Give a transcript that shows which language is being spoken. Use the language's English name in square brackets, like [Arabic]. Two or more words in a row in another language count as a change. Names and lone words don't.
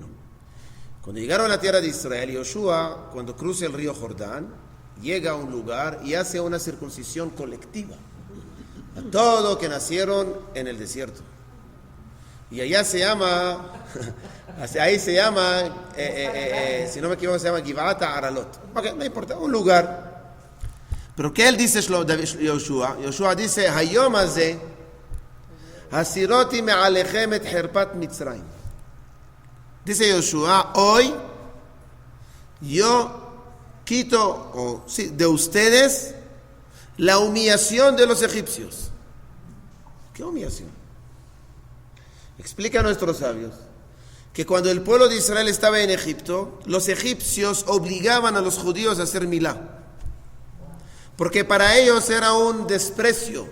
[Spanish] Cuando llegaron a la tierra de Israel, Yoshua, cuando cruza el río Jordán, llega a un lugar y hace una circuncisión colectiva a todos que nacieron en el desierto. Y allá se llama, si no me equivoco, se llama Givat Aralot. Ok, no importa, un lugar. Pero ¿qué él dice Yoshua? [Hebrew] Yoshua dice, היום הזה הסירותי מעליכם את חרפת מצרים. [Spanish] Dice Yoshua, hoy yo quito de ustedes la humillación de los egipcios. ¿Qué humillación? Explica a nuestros sabios que cuando el pueblo de Israel estaba en Egipto, los egipcios obligaban a los judíos a hacer milá, porque para ellos era un desprecio.